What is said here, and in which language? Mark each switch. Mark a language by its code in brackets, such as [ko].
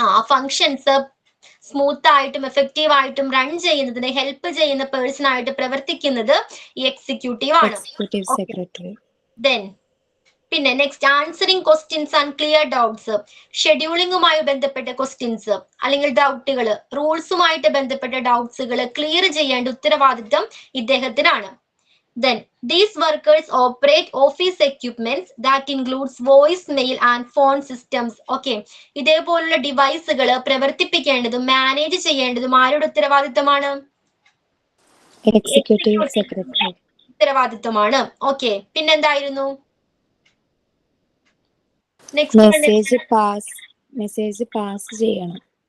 [ml] Functions smooth ആയിട്ടും effective ആയിട്ടും run ചെയ്യുന്നതിന് ഹെൽപ്പ് ചെയ്യുന്ന പേഴ്സൺ ആയിട്ട് പ്രവർത്തിക്കുന്നത് ഈ എക്സിക്യൂട്ടീവ് ആണ്. Executive secretary. [en] then [ml] പിന്നെ [en] Next answering questions and clear doubts. [ml] ഷെഡ്യൂളിംഗുമായി ബന്ധപ്പെട്ട ക്വസ്റ്റ്യൻസ് അല്ലെങ്കിൽ ഡൗട്ടുകൾ, റൂൾസുമായിട്ട് ബന്ധപ്പെട്ട ഡൗട്ട്സുകൾ ക്ലിയർ ചെയ്യേണ്ട ഉത്തരവാദിത്തം ഇദ്ദേഹത്തിനാണ്. [en] Then these workers operate office equipments that includes voice, mail and phone systems. [ml] Okay, ഇതേപോലുള്ള ഡിവൈസുകൾ പ്രവർത്തിപ്പിക്കേണ്ടതും മാനേജ് ചെയ്യേണ്ടതും ആരുടെ ഉത്തരവാദിത്തമാണ്? എക്സിക്യൂട്ടീവ് സെക്രട്ടറി ഉത്തരവാദിത്തമാണ്. ഓക്കെ, പിന്നെന്തായിരുന്നു? മെസ്സേജ് പാസ് ചെയ്യണം.